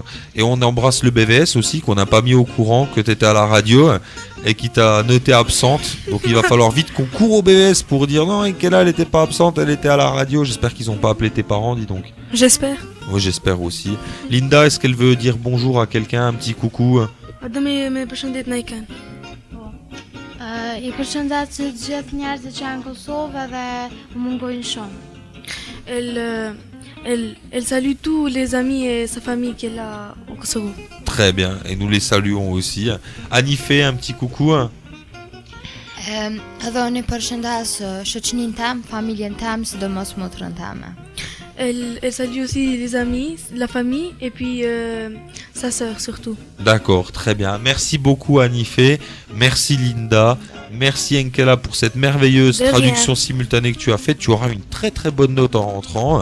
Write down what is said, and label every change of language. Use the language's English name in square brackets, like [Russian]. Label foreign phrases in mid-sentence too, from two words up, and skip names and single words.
[French] Et on embrasse le BVS aussi, qu'on n'a pas mis au courant que tu étais à la radio et qui t'a noté absente. Donc il va falloir vite qu'on court au BVS pour dire non, Enkela, elle n'était pas absente, elle était à la radio. J'espère qu'ils n'ont pas appelé tes parents, dis donc. J'espère. Oui, j'espère aussi. Linda, est-ce qu'elle veut dire bonjour à quelqu'un, un petit coucou? [Albanian] Edhe me përshëndet në iken. I përshëndet të gjithë njerëzit që janë në Kosovë dhe më mungojnë shumë. [French] Elle salue tous les amis et sa famille qu'elle a au Kosovo. Très bien, et nous les saluons aussi. Anifé, un petit coucou. [Albanian] Edhe unë i përshëndes shoqëninë tem, familjen tem, sidomos motrën teme. [French] Elle salue aussi les amis, la famille et puis sa sœur surtout. D'accord, très bien. Merci beaucoup Anifé, merci Linda, merci Enkela pour cette merveilleuse De rien. traduction simultanée que tu as faite. Tu auras une très très bonne note en rentrant.